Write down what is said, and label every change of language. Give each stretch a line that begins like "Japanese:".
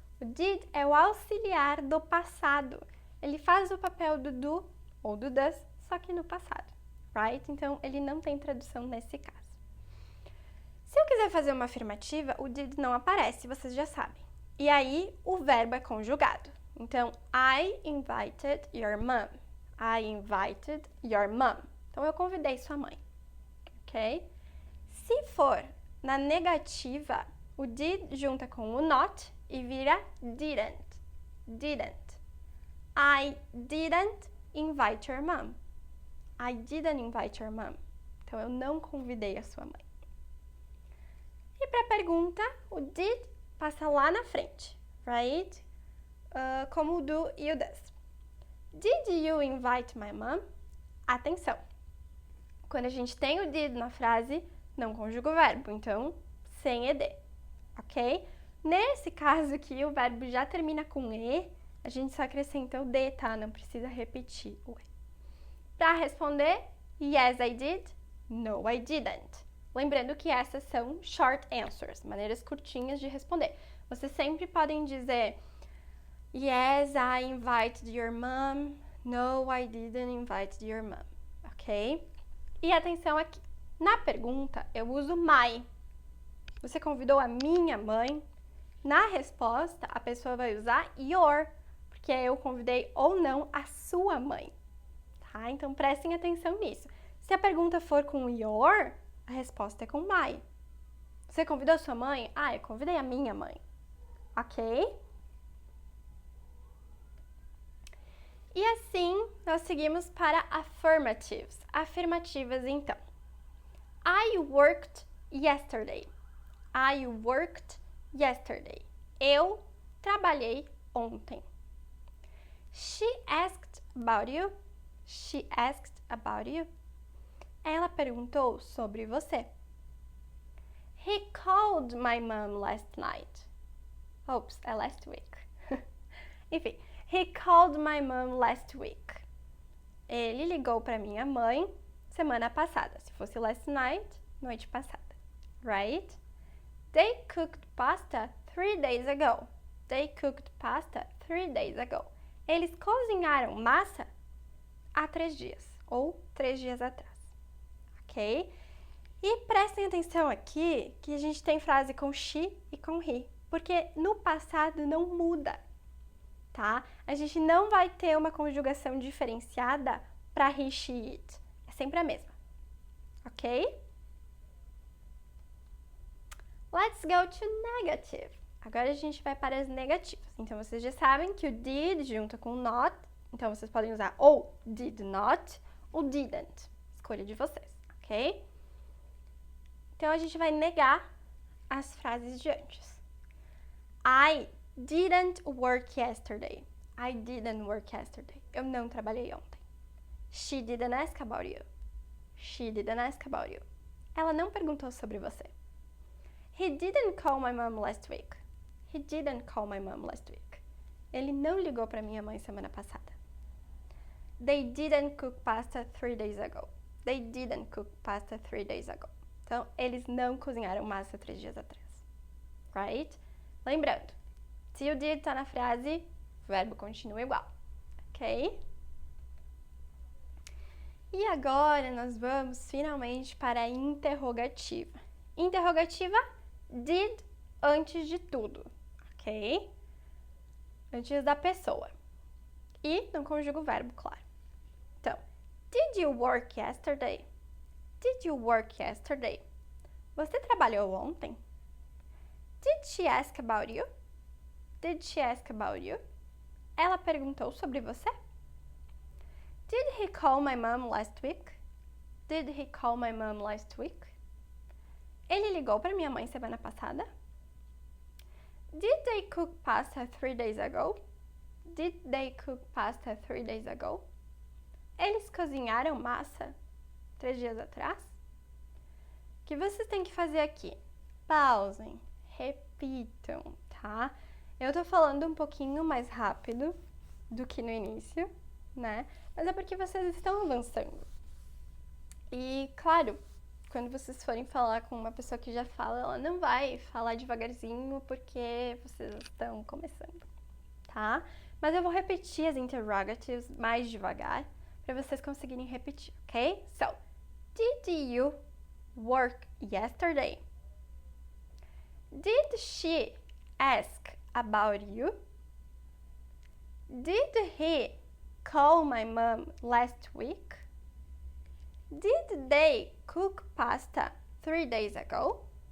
Portuguese: O did é o auxiliar do passado. Ele faz o papel do do ou do does, só que no passado, right? Então, ele não tem tradução nesse caso. Se eu quiser fazer uma afirmativa, o did não aparece, vocês já sabem. E aí, o verbo é conjugado.
English: Então, I invited your mom. I invited your mom.
Portuguese: Então, eu convidei sua mãe, ok? Se for na negativa, o did junta com o not e vira didn't.
English: I didn't invite your mom. I didn't invite your mom.
Portuguese: Então, eu não convidei a sua mãe. E para a pergunta, o did passa lá na frente, right? Como o do e o does.
English: Did you invite my mom?
Portuguese: Atenção! Quando a gente tem o did na frase, não conjuga o verbo, então, sem ed, ok? Nesse caso aqui, o verbo já termina com e, a gente só acrescenta o d, tá? Não precisa repetir o e. Para responder,
English: yes, I did, no, I didn't.
Portuguese: Lembrando que essas são short answers, maneiras curtinhas de responder. Vocês sempre podem dizer
English: yes, I invited your mom, No, I didn't invite your mom.
Portuguese: Ok? E atenção aqui. Na pergunta, eu uso my. Você convidou a minha mãe? Na resposta, a pessoa vai usar your, porque eu convidei ou não a sua mãe. Tá? Então, prestem atenção nisso. Se a pergunta for com your, a resposta é com my. Você convidou a sua mãe? Ah, eu convidei a minha mãe. Ok? E assim, nós seguimos para affirmatives. Afirmativas, então.
English: I worked yesterday. I worked yesterday.
Portuguese: Eu trabalhei ontem.
English: She asked about you. She asked about you.
Portuguese: Ela perguntou sobre você.
English: He called my mom last night. Oops, last week. Enfim, he called my mom last week.
Portuguese: Ele ligou para minha mãe semana passada. Se fosse last night, noite passada. Right?
English: They cooked pasta 3 days ago. They cooked pasta 3 days ago.
Portuguese: Eles cozinharam massa há 3 dias. Ou 3 dias atrás. Ok? E prestem atenção aqui que a gente tem frase com she e com he. Porque no passado não muda. Tá? A gente não vai ter uma conjugação diferenciada para he, she, it. É sempre a mesma. Ok?
English: Let's go to negative.
Portuguese: Agora a gente vai para as negativas. Então, vocês já sabem que o did junta com not. Então, vocês podem usar ou did not ou didn't. Escolha de vocês, ok? Então, a gente vai negar as frases de antes.
English: I didn't work yesterday. I didn't work yesterday.
Portuguese: Eu não trabalhei ontem.
English: She didn't ask about you. She didn't ask about you.
Portuguese: Ela não perguntou sobre você.
English: He didn't call my mom last week. He didn't call my mom last week.
Portuguese: Ele não ligou para minha mãe semana passada.
English: They didn't cook pasta 3 days ago. They didn't cook pasta 3 days ago.
Portuguese: Então, eles não cozinharam massa 3 dias atrás. Right? Lembrando, se o did tá na frase, o verbo continua igual. Ok? E agora nós vamos finalmente para a interrogativa. Interrogativa, did antes de tudo, ok? Antes da pessoa. E não conjuga o verbo, claro.
English: Então, did you work yesterday? Did you work yesterday?
Portuguese: Você trabalhou ontem?
English: Did she ask about you? Did she ask about you?
Portuguese: Ela perguntou sobre você?
English: Did he call my mom last week? Did he call my mom last week?
Portuguese: Ele ligou para minha mãe semana passada?
English: Did they cook pasta 3 days ago? Did they cook pasta 3 days ago?
Portuguese: Eles cozinharam massa 3 dias atrás? O que vocês têm que fazer aqui? Pausem, repitam, tá? Eu tô falando um pouquinho mais rápido do que no início, né? Mas é porque vocês estão avançando. E, claro, quando vocês forem falar com uma pessoa que já fala, ela não vai falar devagarzinho porque vocês estão começando, tá? Mas eu vou repetir as interrogatives mais devagar para vocês conseguirem repetir, ok?
English: So, did you work yesterday? Did she ask about you? Did he call my mom last week? Did they cook pasta 3 days ago?